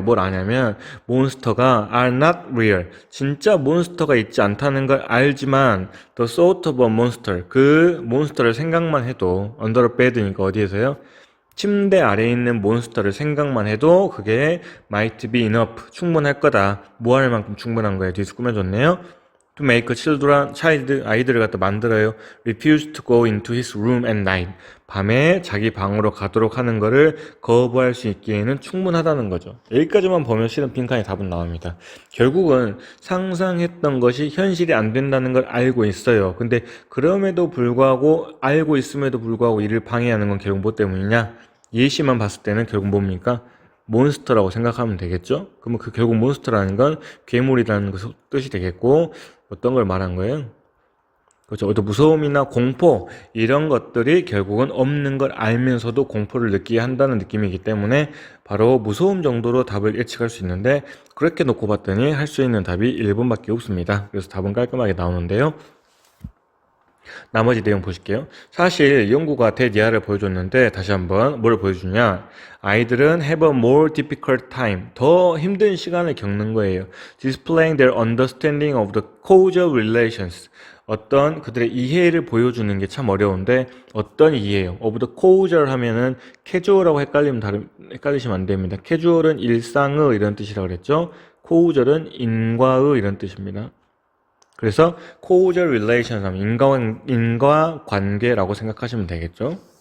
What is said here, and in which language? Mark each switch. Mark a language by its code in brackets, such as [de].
[ko] 뭘 아냐면 몬스터가 are not real, 진짜 몬스터가 있지 않다는 걸 알지만 the thought of a monster, 그 몬스터를 생각만 해도 under a bed 니까 어디에서요? 침대 아래에 있는 몬스터를 생각만 해도 그게 might be enough, 충분할 거다. 뭐 할 만큼 충분한 거예요. 뒤에서 꾸며줬네요. [en] To make a child, 아이들을 갖다 만들어요. refuse to go into his room at night. [ko] 밤에 자기 방으로 가도록 하는 거를 거부할 수 있기에는 충분하다는 거죠. 여기까지만 보면 실은 빈칸의 답은 나옵니다. 결국은 상상했던 것이 현실이 안 된다는 걸 알고 있어요. 근데 그럼에도 불구하고, 알고 있음에도 불구하고 이를 방해하는 건 결국 뭐 때문이냐? 예시만 봤을 때는 결국 뭡니까? 몬스터라고 생각하면 되겠죠? 그러면 그 결국 몬스터라는 건 괴물이라는 뜻이 되겠고, 어떤 걸 말한 거예요? 그렇죠. 어떤 무서움이나 공포 이런 것들이 결국은 없는 걸 알면서도 공포를 느끼게 한다는 느낌이기 때문에 바로 무서움 정도로 답을 예측할 수 있는데, 그렇게 놓고 봤더니 할 수 있는 답이 1번밖에 없습니다. 그래서 답은 깔끔하게 나오는데요. 나머지 내용 보실게요. 사실 연구가 대디아를 보여줬는데 다시 한번 뭘 보여주냐? [en] 아이들은 have a more difficult time, 더 힘든 시간을 겪는 거예요. displaying their understanding of the causal relations, [ko] 어떤 그들의 이해를 보여주는 게 참 어려운데 어떤 이해요? of the causal 하면은 캐주얼하고 헷갈리시면 안 됩니다. 캐주얼은 일상의 이런 뜻이라고 그랬죠. causal은 인과의 이런 뜻입니다. 그래서 causal relations 하면 인과관계라고 생각하시면 되겠죠.